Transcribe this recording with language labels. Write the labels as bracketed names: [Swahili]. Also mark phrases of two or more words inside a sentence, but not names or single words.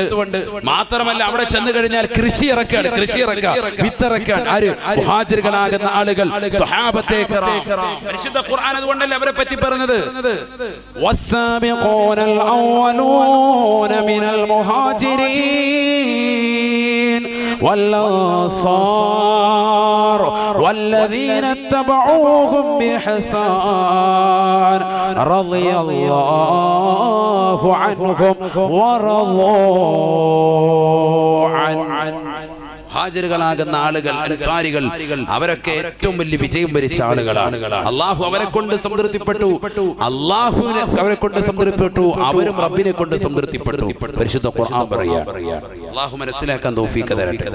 [Malayalam] മാത്രമല്ല അവിടെ ചെന്ന് കഴിഞ്ഞാൽ കൃഷി ഇറക്കാൻ, വിത്തിറക്കാൻ ആര്? മുഹാജിറുകളാകുന്ന ആളുകൾ, [Arabic] الصحابة الكرام. [Malayalam] പരിശുദ്ധ ഖുർആൻ അതുകൊണ്ടല്ലേ അവരെ പറ്റി പറഞ്ഞത്, [Arabic] والسابقون الأولون من المهاجرين والأنصار والذين اتبعوهم بإحسان رضي الله عنهم ورضوا عنه. [Malayalam] ഹാജിറുകളാകുന്ന ആളുകൾ, അൻസാരികൾ, അവരൊക്കെ ഏറ്റവും വലിയ വിജയം വരിച്ച ആളുകളാണ്. അള്ളാഹു അവരെ കൊണ്ട് സംതൃപ്തിപ്പെട്ടു, അവരും റബ്ബിനെ കൊണ്ട് സംതൃപ്തിപ്പെട്ടു. പരിശുദ്ധ ഖുർആൻ പറയുകയാണ്. അള്ളാഹു മനസ്സിലാക്കാൻ തൗഫീഖ് തരട്ടെ.